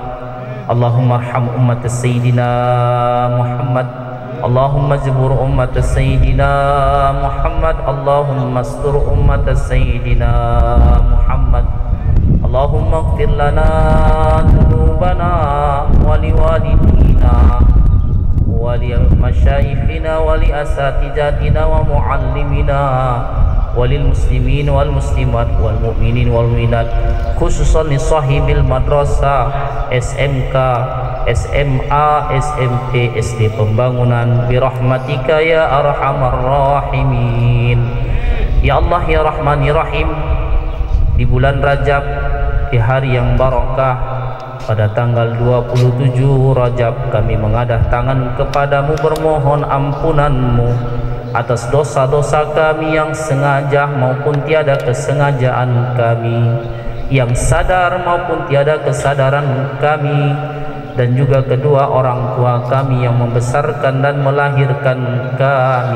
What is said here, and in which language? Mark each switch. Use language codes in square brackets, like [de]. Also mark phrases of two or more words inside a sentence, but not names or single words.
[ar] اللهم ارحم أمة سيدنا محمد. اللهم اجبر أمة سيدنا محمد. اللهم استر أمة سيدنا محمد. اللهم اغفر لنا ذنوبنا ولوالدينا ولمشايخنا ولأساتذتنا ومعلمينا وللمسلمين والمسلمات والمؤمنين والمؤمنات، خصوصا لصاحب المدرسة SMK, SMA, SMP, SD Pembangunan، برحمتك يا أرحم الراحمين. يا الله يا رحمن يا رحيم, [id] di bulan Rajab, di hari yang barakah, pada tanggal 27 Rajab kami mengadah tangan kepadamu bermohon ampunanmu atas dosa-dosa kami yang sengaja maupun tiada kesengajaan kami, yang sadar maupun tiada kesadaran kami, dan juga kedua orang tua kami yang membesarkan dan melahirkan kami.